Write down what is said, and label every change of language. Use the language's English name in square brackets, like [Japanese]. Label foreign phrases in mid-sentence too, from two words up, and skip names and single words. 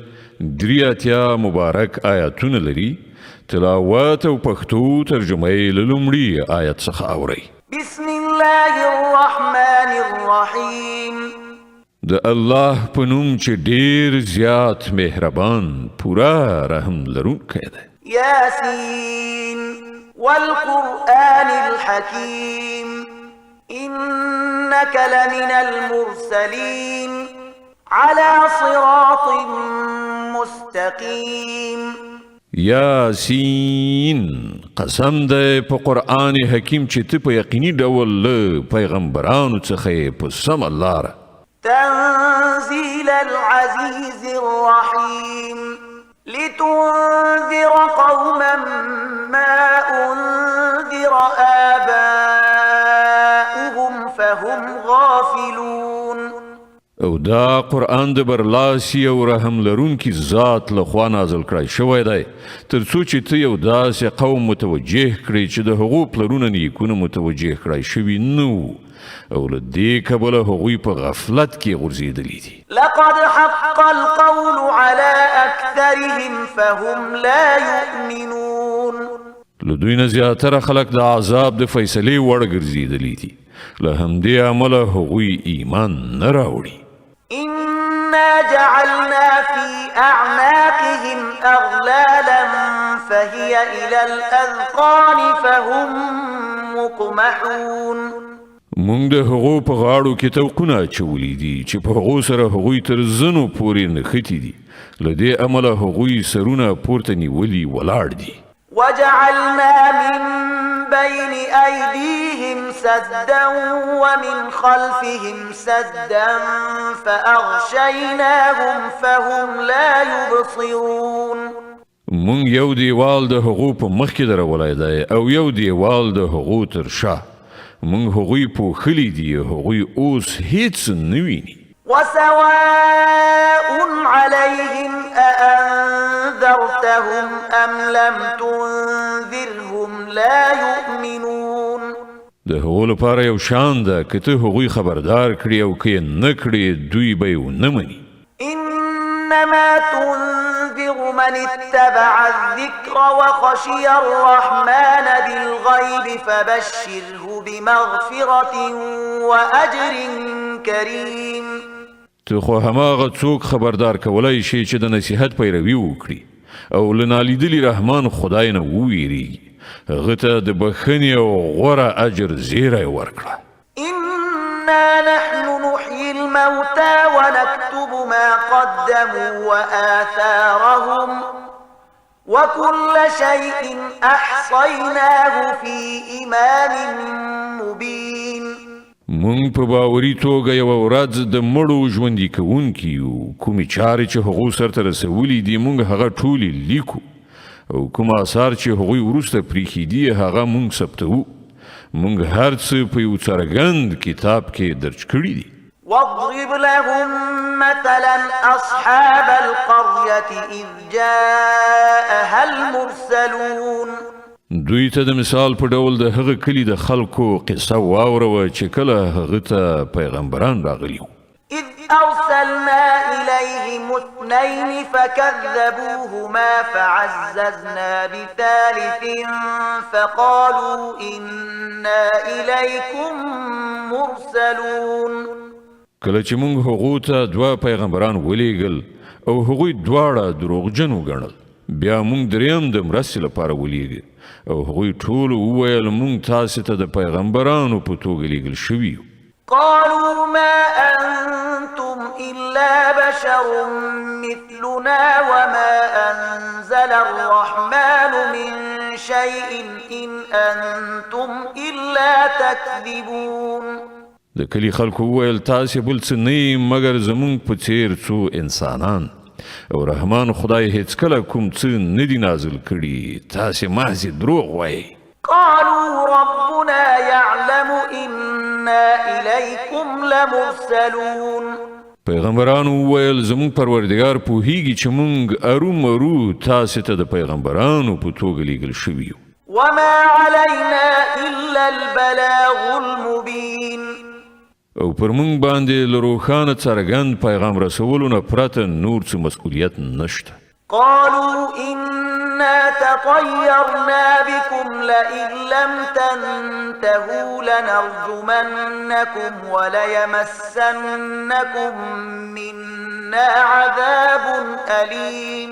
[Pashto] درې اتیا مبارک آیاتونه لري. تلاوت او پښتو ترجمه یې له لومړي آیت څخه اورئ. [Arabic] بسم الله الرحمن الرحیم. [Pashto] د الله په نوم چې ډېر زیات مهربان پورا رحم لرونکی دی. [Arabic] یاسین والقرآن الحكيم إنك لمن المرسلين على صراط مستقيم. [Pashto] یاسین قسم ده په قرآن حکیم چې ته په یقیني ډول له پیغمبرانو څخه په سمه لاره. [Arabic] تنزيل العزيز الرحيم لتنذر قوما ما أنذر آباؤهم فهم غافلون. [Pashto] او دا قرآن د برلاسی او رحم لرونکي ذات لخوا نازل کړی شوی دی تر څو چې ته یو داسې قوم متوجه کړي چې د هغو پلرونه نیکونه متوجه کړی شوي نه وو او له دې کبله هغوی په غفلت کې غورځېدلي دي. [Arabic] لقد حق القول على أكثرهم فهم لا يؤمنون. [Pashto] له دوی نه زیاتره خلک د عذاب د فیصلې وړ ګرځېدلي دي له همدې امله هغوی ایمان نه راوړي. [Arabic] إنا جعلنا في أعناقهم أغلالا فهي إلى الأذقان فهم مقمحون. [Pashto] مونږ د هغو په غاړو کې توقونه اچولي دي چې په هغو سره هغوی تر زنو پورې نښتي دي له دې امله هغوی سرونه پورته نیولي ولاړ دي. [Arabic] وجعلنا من بين أيديهم سدا ومن خلفهم سدا فأغشيناهم فهم لا يبصرون. [Pashto] مونږ یو دیوال د هغو په مخ کې درولی دی او یو دیوال د هغو تر شا. مونږ هغوی پوښلي دي هغوی اوس هیڅ نه ویني. [Arabic] وسواء عليهم أأنذرتهم أم لم تنذرهم لا يؤمنون. [Pashto] د هغو لپاره یو شان ده که ته هغوی خبردار کړي او که یې نه کړي دوی به یې ونه مني. [Arabic] إنما تنذر من اتبع الذكر وخشي الرحمن بالغيب فبشره بمغفرة وأجر كريم. [Pashto] ته خو هماغه څوک خبردار کولای شي چې د نصیحت پیروي وکړي او له نالیدلي رحمان خدای نه وویریږي هغه ته د بخښنې او غوره اجر زیری ورکړه. [Arabic] إنا نحن نحيي الموتى ونكتب ما قدموا وآثارهم وكل شيء أحصيناه في إمام مبين. [Pashto] مونږ په باوري توګه یوه ورځ د مړو ژوندي کوونکي یو کومې چارې چې هغو سرته رسولي دي مونږ هغه ټولې لیکو او کوم آثار چې هغوی وروسته پریښي دي هغه مونږ ثبتوو. مونږ هر څه په یو څرګند کتاب کې درج کړي دي. [Arabic] واضرب لهم مثلا أصحاب القرية إذ جاءها المرسلون. [Pashto] دوی ته د مثال په ډول د هغه کلي د خلکو قصه واوروه چې کله هغه ته پیغمبران راغلي وو. [Arabic] إذ أرسلنا إليهم اثنين فكذبوهما فعززنا بثالث فقالوا إنا إليكم مرسلون. [Pashto] کله چې موږ هغو ته دوه پیغمبران ولیږل او هغوی دواړه دروغجن وګڼل بیا موږ دریم د مرستې لپاره ولیږه او هغوی ټول وویل موږ تاسې ته د پیغمبرانو په توګه لیږل شوي یو. [Arabic] قالوا ما أنتم إلا بشر مثلنا وما أنزل الرحمن من شيء إن أنتم إلا تكذبون. [Pashto] د کلی خلکو وویل تاسې بل څه نه یې مګر زموږ په څېر څو انسانان او رحمان خدای هیڅکله کوم څه نه دي نازل کړي تاسې محض دروغ وایئ. [Arabic] قالوا ربنا يعلم إنا إليكم لمرسلون. [Pashto] پیغمبرانو وویل زموږ پروردګار پوهیږي چې موږ ارومرو تاسې ته د پیغمبرانو په توګه لیږل شوي یو. [Arabic] وما علينا إلا [Pashto] پر مونږ باندې له روښانه څرګند پیغام رسولو نه پرته نور څه مسؤلیت نشته. [Arabic] قالوا إنا تطيرنا بكم لئن لم تنتهوا لنرجمنكم وليمسنكم منا عذاب أليم.